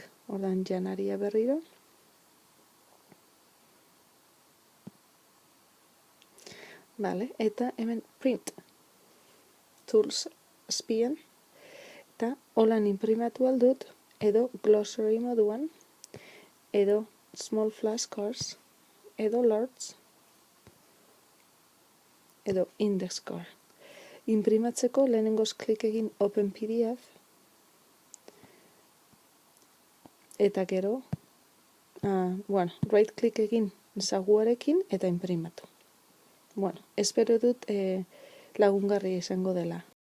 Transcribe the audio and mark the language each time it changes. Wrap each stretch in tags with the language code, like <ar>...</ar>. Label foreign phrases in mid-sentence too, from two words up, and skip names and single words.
<eu>Ordan janaria berriro. Vale, eta hemen</eu> <en>print tools</en> <eu>azpian, eta holan inprimatu aldut, edo glossary moduan, edo</eu> <en>small flashcards,</en> <eu>edo large, edo</eu> <en>index card.</en> <eu>Inprimatzeko lehenengoz klik egin</eu> <en>open PDF,</en> <eu>eta gero,</eu> <en>right click</en> <eu>egin zaguarekin eta inprimatu. Bueno, espero dut lagungarria izango dela.</eu>